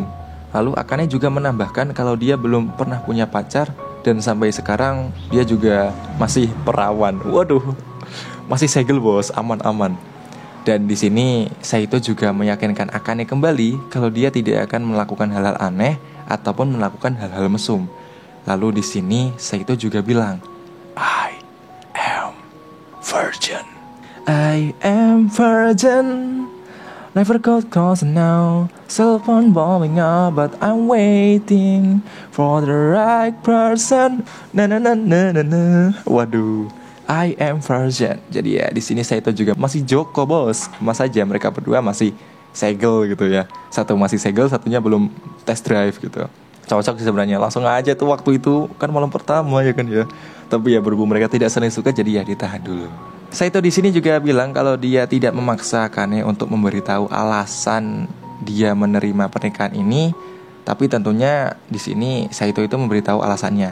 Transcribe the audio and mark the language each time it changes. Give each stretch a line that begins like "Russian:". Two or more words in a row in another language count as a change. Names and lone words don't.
Indonesian: Lalu Akane juga menambahkan kalau dia belum pernah punya pacar, dan sampai sekarang dia juga masih perawan. Waduh, masih segel bos, aman-aman. Dan di sini Saito juga meyakinkan Akane kembali kalau dia tidak akan melakukan hal-hal aneh ataupun melakukan hal-hal mesum. Lalu di sini Saito juga bilang,
English: I am virgin. I am virgin. Never got close now. Cell phone blowing up, but I'm waiting for the right person. Na na na na na na. Waduh, I am virgin.
Indonesian: Jadi ya di sini Saito juga masih Joko bos. Mas aja mereka berdua masih segel gitu ya. Satu masih segel, satunya belum
English: test drive
Indonesian: gitu. Cocok sih sebenarnya. Langsung aja tuh waktu itu kan malam pertama ya kan ya. Tapi ya berhubung mereka tidak saling suka, jadi ya ditahan dulu. Saito di sini juga bilang kalau dia tidak memaksa Akane untuk memberitahu alasan dia menerima pernikahan ini, tapi tentunya di sini Saito itu memberitahu alasannya.